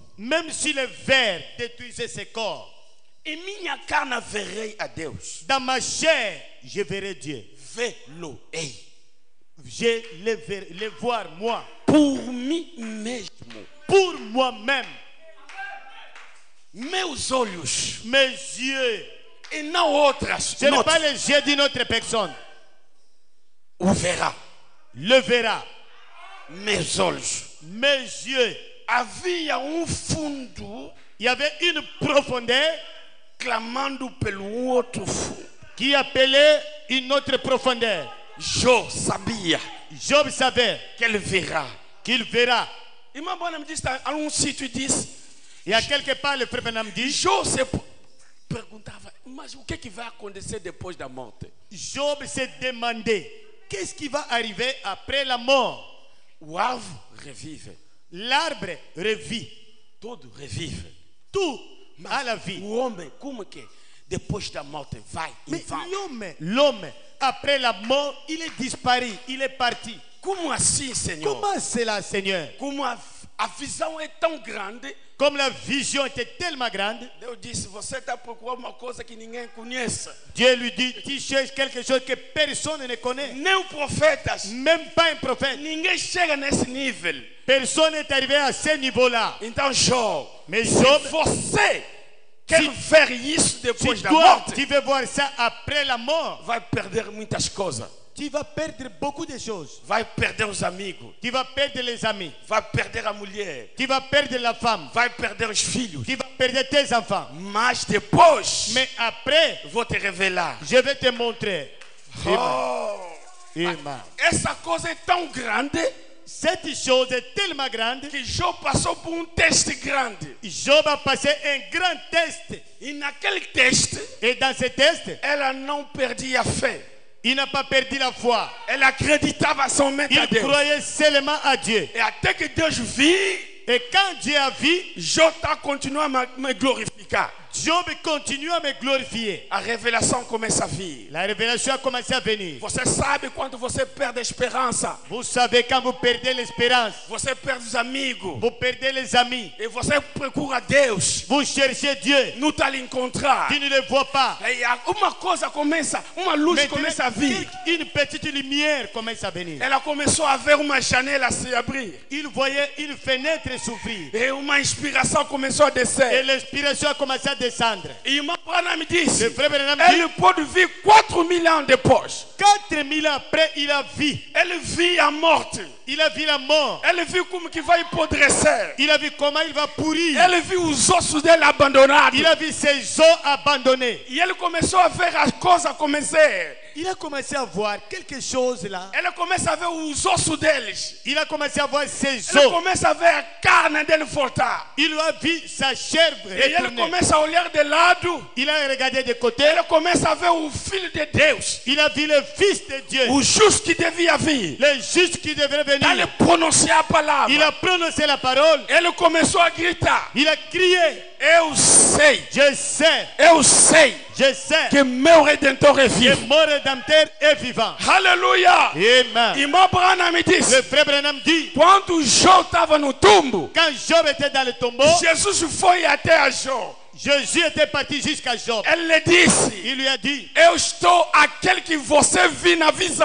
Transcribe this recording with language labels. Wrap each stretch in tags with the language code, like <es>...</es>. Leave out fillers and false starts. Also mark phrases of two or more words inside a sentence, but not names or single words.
<fr>Même si le ver détruisait ses corps,</fr> <pt>em minha carne verei a Deus.</pt> <fr>dans ma chair, je verrai Dieu.</fr> <pt>Vê-lo-ei.</pt> <fr>Je le voir moi,</fr> <pt>Por mim mesmo.</pt> <fr>pour moi-même,</fr> <pt>Meus olhos</pt> <fr>mes yeux.</fr> <pt>e não outras.</pt> <fr>Ce n'est Note, pas les yeux d'une autre personne.</fr> <pt>o verá.</pt> <fr>Le verra.</fr> <pt>Meus olhos.</pt> <fr>Mes yeux.</fr> <pt>Havia fundo</pt> <fr>Il y avait une profondeur</fr> <pt>clamando pelo outro fundo.</pt> <fr>qui appelait une autre profondeur.</fr> <pt>Jó sabia</pt> <fr>Job savait</fr> <pt>que ele verá.</pt> <fr>qu'il verra.</fr> <pt>Irmã Bona me disse, há sítio diz,</pt> <fr>Il y a quelque part, le frère Branham dit,</fr> <pt>Jó se perguntava, mas o que vai acontecer depois da morte?</pt> <fr>Job s'est demandé, qu'est-ce qui va arriver après la mort?</fr> <pt>O árvore revive,</pt> <fr>L'arbre revit.</fr> <pt>tudo revive.</pt> <fr>Tout à la vie.</fr> <pt>O homem, como que depois da morte vai e</pt> <fr>Mais</fr> <pt>vai?</pt> <fr>l'homme, après la mort, il est disparu, il est parti.</fr> <pt>Como assim, Senhor?</pt> <fr>Comment cela, Seigneur?</fr> <pt>Como a visão é tão grande,</pt> <fr>Comme la vision était tellement grande,</fr> <pt>Deus disse, você está procurando uma coisa que ninguém conhece.</pt> <fr>Dieu lui dit, tu cherches quelque chose que personne ne connaît.</fr> <pt>Nem os profetas,</pt> <fr>Même pas un prophète.</fr> <pt>ninguém chega nesse nível.</pt> <fr>Personne n'est arrivé à ce niveau-là.</fr> <pt>Então, Jó,</pt> <fr>Mais</fr> <pt>se</pt> <fr>Job,</fr> <pt>você quer ver isso depois</pt> <fr>si</fr> <pt>da</pt> <fr>toi,</fr> <pt>morte,</pt> <fr>tu veux voir ça après la mort,</fr> <pt>vai perder muitas coisas.</pt> <fr>tu vas perdre beaucoup de choses.</fr> <pt>Vai perder os amigos,</pt> <fr>Tu vas perdre les amis.</fr> <pt>vai perder a mulher,</pt> <fr>Tu vas perdre la femme.</fr> <pt>vai perder os filhos.</pt> <fr>Tu vas perdre tes enfants.</fr> <pt>Mas depois,</pt> <fr>Mais après,</fr> <pt>vou te revelar.</pt> <fr>je vais te montrer.</fr> <pt>Oh,</pt> <fr>Amen.</fr> <pt>essa coisa é tão grande</pt> <fr>Cette chose est tellement grande.</fr> <pt>que Jó passou por teste grande.</pt> <fr>Job a passé un grand test.</fr> <pt>E naquele teste,</pt> <fr>Et dans ce test,</fr> <pt>ela não perdia a fé.</pt> <fr>il n'a pas perdu la foi.</fr> <pt>Ela acreditava somente a</pt> <fr>Il</fr> <pt>Deus.</pt> <fr>croyait seulement à Dieu.</fr> <pt>E até que Deus viu,</pt> <fr>Et quand Dieu a vu,</fr> <pt>Jó está continuando a me glorificar.</pt> <fr>Job continue à me glorifier.</fr> <pt>A revelação começa a vir.</pt> <fr>La révélation a commencé à venir.</fr> <pt>Você sabe quando você perde a esperança.</pt> <fr>Vous savez, quand vous perdez l'espérance,</fr> <pt>Você perde os amigos.</pt> <fr>vous perdez les amis,</fr> <pt>E você procura Deus.</pt> <fr>vous cherchez Dieu,</fr> <pt>Não está lhe encontrar.</pt> <fr>tu ne le vois pas.</fr> <pt>E uma coisa começa, uma luz começa a vir.</pt> <fr>Une petite lumière commence à venir.</fr> <pt>Ela começou a ver uma janela se abrir.</pt> <fr>Il voyait une fenêtre s'ouvrir.</fr> <pt>E uma inspiração começou a</pt> <fr>Et</fr> <pt>descer.</pt> <fr>l'inspiration a commencé à descendre.</fr> <pt>E irmão Branham disse,</pt> <fr>Le frère Branham dit,</fr> <pt>ele pode vir 4000 anos depois.</pt> <fr>4000 ans après, il a vu.</fr> <pt>Ele viu a morte.</pt> <fr>Il a vu la mort.</fr> <pt>Ele viu como que vai apodrecer.</pt> <fr>Il a vu comment il va pourrir.</fr> <pt>Ele viu os ossos dele abandonados.</pt> <fr>Il a vu ses os abandonnés.</fr> <pt>E ele começou a ver as coisas acontecer.</pt> <fr>Il a commencé à voir quelque chose là.</fr> <pt>Ele começa a ver os ossos deles.</pt> <fr>Il a commencé à voir ses</fr> <pt>Ele</pt> <fr>os.</fr> <pt>começa a ver a carne dele voltar.</pt> <fr>Il a vu sa chair</fr> <pt>E ele</pt> <fr>retourner.</fr> <pt>começa a olhar de lado.</pt> <fr>Il a regardé de côté.</fr> <pt>Ele começa a ver o Filho de Deus.</pt> <fr>Il a vu le Fils de Dieu.</fr> <pt>O justo que devia vir.</pt> <fr>Le juste qui devrait</fr> <pt>Ele</pt> <fr>venir.</fr> <pt>pronunciar a</pt> <fr>Il</fr> <pt>palavra.</pt> <fr>a prononcé la parole.</fr> <pt>Ele começou a gritar.</pt> <fr>Il a crié.</fr> <pt>Eu sei sei,</pt> <fr>Je sais</fr> <pt>que meu Redentor é</pt> <fr>que</fr> <pt>vivo.</pt> <fr>mon Rédempteur est vivant.</fr> <pt>Aleluia!</pt> <fr>Amen.</fr> <pt>Irmão Branham me</pt> <fr>Le</fr> <pt>disse,</pt> <fr>frère Branham dit,</fr> <pt>quando Jó estava no tumbo,</pt> <fr>quand Job était dans le tombeau,</fr> <pt>Jesus foi até a Jó.</pt> <fr>Jésus était parti jusqu'à Job.</fr> <pt>Ele lhe disse,</pt> <fr>Il lui a dit,</fr> <pt>eu estou aquele que você viu na visão.</pt>